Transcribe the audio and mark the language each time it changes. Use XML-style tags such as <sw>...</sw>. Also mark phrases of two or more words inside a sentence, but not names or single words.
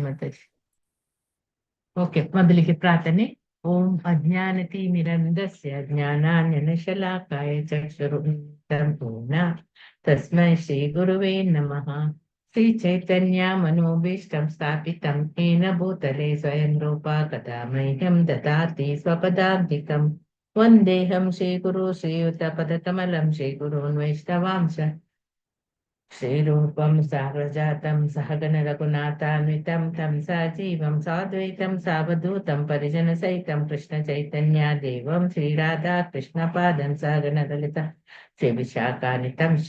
<kn>ಮಾತಾಜಿ. ಓಕೆ, ಮೊದಲಿಗೆ ಪ್ರಾರ್ಥನೆ.</kn> <sa>ಓಂ ಅಜ್ಞಾನತಿಮಿರಂಧಸ್ಯ ಜ್ಞಾನಾಂಜನಶಲಾಕಾಯ ಚಕ್ಷುರುನ್ಮಿಲಿತಂ ಪೂರ್ಣ ತಸ್ಮೈ ಶ್ರೀ ಗುರುವೇ ನಮಃ. ಶ್ರೀ ಚೈತನ್ಯ ಮನೋಭೀಷ್ಟಂ ಸ್ಥಾಪಿತಂ येन ಭೂತಲೆ ಸ್ವಯಂ ರೂಪಾ ಕಥಾ ಮಹ್ಯಂ ದದಾತಿ ಸ್ವಪದಾಂತಿಕಂ. ವಂದೇಹಂ ಶ್ರೀಗುರು ಶ್ರೀಯುತ ಪದಕಮಲಂ ಶ್ರೀಗುರುನ್ ವೈಷ್ಣವಾಂಶ ಶ್ರೀರೂಪಂ ಸಾಗ್ರಜಾತಂ ಸಹಗಣ ರಘುನಾಥಾನ್ವಿತಂ ತಂ ಸಜೀವಂ ಸಾದ್ವೈತಂ ಸಾವಧೂತಂ ಪರಿಜನ ಸಹಿತಂ ಕೃಷ್ಣ ಚೈತನ್ಯ ದೇವಂ ಶ್ರೀರಾಧಾ ಕೃಷ್ಣ ಪಾದಂ ಸಹಗಣ ಲಲಿತ ಶ್ರೀ ವಿಶಾಖಾನಿತಂ ಶ.</sa>